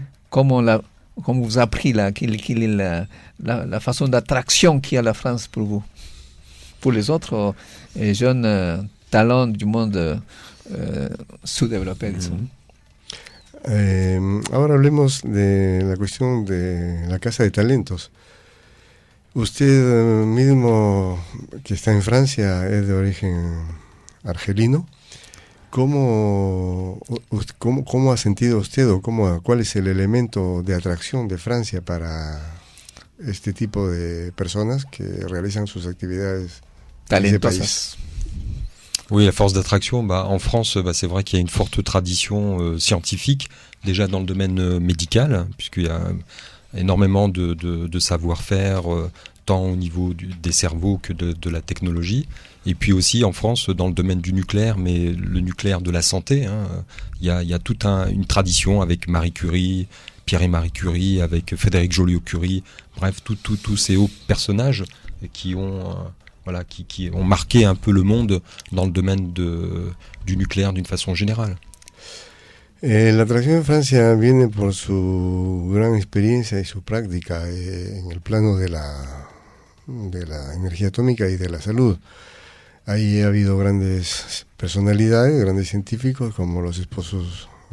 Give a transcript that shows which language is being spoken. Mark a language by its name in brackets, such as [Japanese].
[French] Comment vous a pris quelle est la façon d'attraction qu'il y a la France pour vous, pour les autres jeunes talents du monde sous-développé, disons. [Spanish] Ahora hablemos de la cuestión de la Casa de Talentos. Usted mismo, que está en Francia, es de origen argelino. ¿Cómo ha sentido usted o cuál es el elemento de atracción de Francia para este tipo de personas que realizan sus actividades talentosas? [French] Oui, la force d'attraction, en France, c'est vrai qu'il y a une forte tradition scientifique, déjà dans le domaine médical, puisqu'il y a énormément de savoir-faire, tant au niveau des cerveaux que de la technologie. Et puis aussi en France, dans le domaine du nucléaire, mais le nucléaire de la santé, il y a toute une tradition avec Marie Curie, Pierre et Marie Curie, avec Frédéric Joliot-Curie, bref, tous ces hauts personnages qui ont marqué un peu le monde dans le domaine du nucléaire d'une façon générale. [Spanish] La atracción en Francia viene por su gran experiencia y su práctica en el plano de la energía atómica y de la salud. Ahí ha habido grandes personalidades, grandes científicos como los esposos